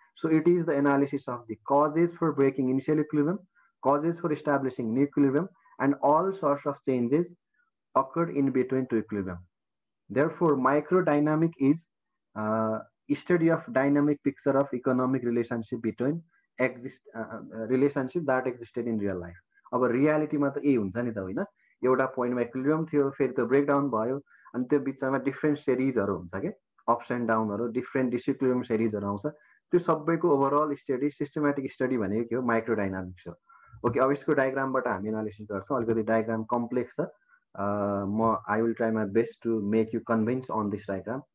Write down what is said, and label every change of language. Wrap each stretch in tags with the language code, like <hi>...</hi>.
<en>So it is the analysis of the causes for breaking initial equilibrium, causes for establishing new equilibrium, and all sorts of changes occurred in between two equilibrium. Therefore, microdynamic is study of dynamic picture of economic relationship between relationship that existed in real life.</en> <ne>अब रियालिटीमा त यही हुन्छ नि त, होइन? एउटा पोइन्टमा equilibrium थियो, फेरि त्यो ब्रेकडाउन भयो, अनि त्यो बिचमा डिफरेन्ट सिरिजहरु हुन्छ के, अप्स एन्ड डाउनहरु, डिफरेन्ट डिसइक्विलिब्रियम सिरिजहरु आउँछ. त्यो सबैको ओभरअल स्टडी, सिस्टमेटिक स्टडी भनेको के हो, माइक्रोडायनामिक्स हो. ओके, अब यसको डायग्रामबाट हामी एनालिसिस गर्छौं. अलिकति डायग्राम कम्प्लेक्स छ, म</ne> <en>I will try my best to make you convince on this diagram.</en>